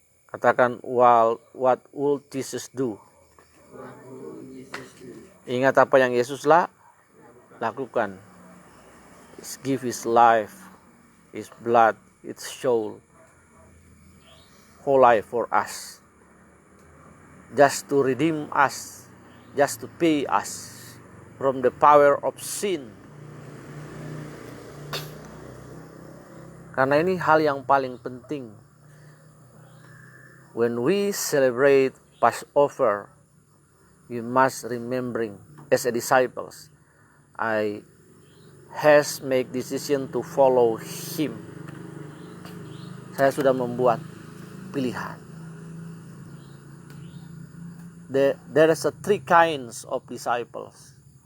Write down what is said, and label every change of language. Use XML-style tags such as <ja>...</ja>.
<id>Katakan,</id> <en>what would Jesus do?</en> <id>Ingat apa yang Yesus lakukan.</id> <en>He give his life, his blood, his soul, whole life for us. Just to redeem us, just to pay us from the power of sin.</en> <id>Karena ini hal yang paling penting.</id> <en>When we celebrate Passover, we must remembering as a disciples, I has make decision to follow him.</en> <id>Saya sudah membuat pilihan.</id> <en>There is a three kinds of disciples.</en>